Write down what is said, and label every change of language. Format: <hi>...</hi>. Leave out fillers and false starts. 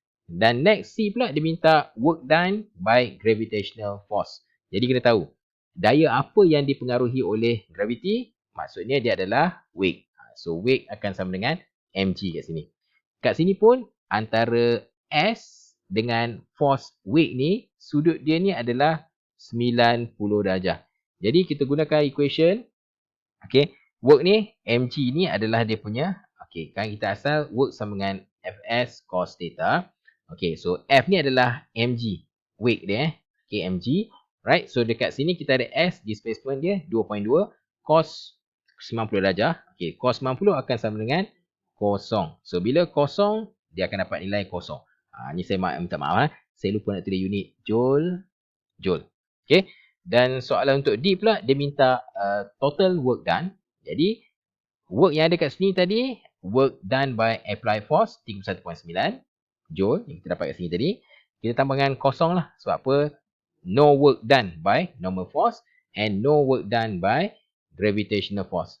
<ms>Dan next C pula dia minta</ms> <en>work done by gravitational force.</en> <ms>Jadi, kena tahu daya apa yang dipengaruhi oleh gravity. Maksudnya dia adalah weight. So, weight akan sama dengan mg kat sini. Kat sini pun antara S dengan force weight ni, sudut dia ni adalah 90 darjah. Jadi kita gunakan equation. Work ni, mg ni adalah dia punya. Kan kita asal work sama dengan Fs cos theta. So F ni adalah mg. Weight dia. Mg. Right, so dekat sini kita ada S, displacement dia 2.2. Cos 90 darjah. Cos 90 akan sama dengan kosong. So bila kosong, dia akan dapat nilai kosong. Ni saya minta maaf. Saya lupa nak tulis unit Joule. Dan soalan untuk D pula, dia minta total work done. Jadi, work yang ada kat sini tadi,</ms> <en>work done by applied force</en> <ms>31.9 joule yang kita dapat kat sini tadi. Kita tambahkan kosong lah. Sebab apa?</ms> <en>No work done by normal force and no work done by gravitational force.</en>